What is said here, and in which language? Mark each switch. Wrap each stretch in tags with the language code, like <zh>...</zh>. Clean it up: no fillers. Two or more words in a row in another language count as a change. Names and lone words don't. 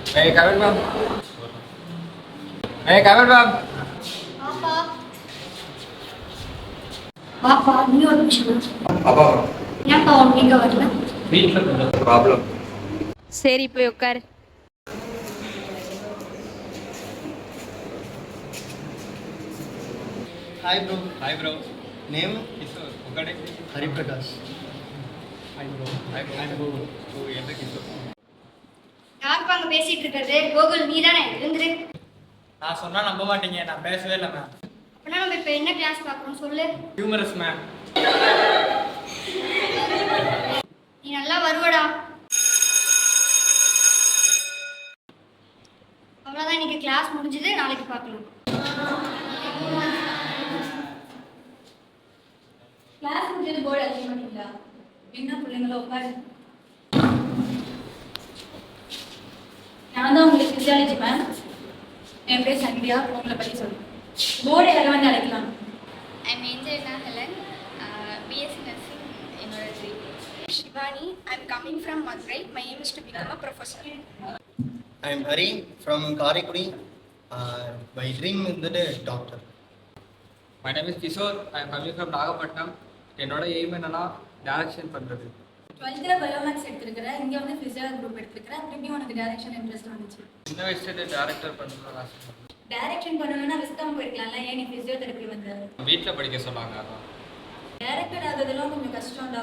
<en>come in, ma'am. May I come in, ma'am?</en> <ta>பாப்பா பாப்பா நீ ஒரு நிமிஷம். அப்பா ஏன்ப்பா நீங்க வரல? வீட்டில் கொஞ்சம் ப்ராப்ளம். சரி போய் உட்காரு.</ta> <en>Hi bro. Hi, bro. Name? Kishore. Ukade? Hari Prakash. Hi, bro. Hi, bro. Hi, bro.</en> <ta>Oh, என்ன கிஷோர்? யாருப்பா அங்க பேசிட்டு இருக்கிறது? கோகுல் நீ தானே? இருந்துரு. நான் சொன்னா நம்ப மாட்டீங்க, நான் பேசவே இல்லை மேம். அப்படின்னா நம்ம இப்ப என்ன கிளாஸ் பார்க்கணும் சொல்லு.</ta> <en>humerus ma'am.</en> <ta>நீ நல்லா வருவடா. அவ்வளவுதான், இன்னைக்கு கிளாஸ் முடிஞ்சது. நாளைக்கு பார்க்கலாம். கிளாஸ் முடிஞ்சது போர்டு அடிக்க மாட்டீங்களா? என்ன பிள்ளைங்களோ உட்காரு. நான் தான் உங்களுக்கு</ta> <en>physiology ma'am.</en> <ta>என் பேர் சந்தியா. உங்களை பற்றி சொல்லுங்கள். போர்டு யாரும் வந்து அழைக்கலாம்.</ta> <en>I'm Angelina Helen, BSc Nursing in University. Shivani, I'm coming from Madurai. My aim is to become a professor. I am Hari from Karikudi. My dream is the doctor. My name is Kishore. I am coming from Nagapattinam.</en> <ta>என்னோட எய்ம் என்னன்னா டைரக்ஷன் பண்ணுறது. 12th பயோமேக்ஸ் எடுத்துருக்கிறேன். இங்கே வந்து</ta> <en>physical group</en> <ta>எடுத்துருக்கிறேன். திரும்பியும் உனக்கு</ta> <en>direction interest</en> <ta>வந்துச்சு. சின்ன வயசுல டேரக்டர் பண்ணணும்னு ஆசைப்பட்டேன். டைரக்ஷன் பண்ணணும்னா விஸ்காம் போயிருக்கலாம்ல, ஏன் நீ ஃபிசியோதெரப்பி வந்த? வீட்டில் படிக்க சொன்னாங்க அதான். டைரக்டர் ஆகுறதுலாம் கொஞ்சம் கஷ்டம்டா.</ta>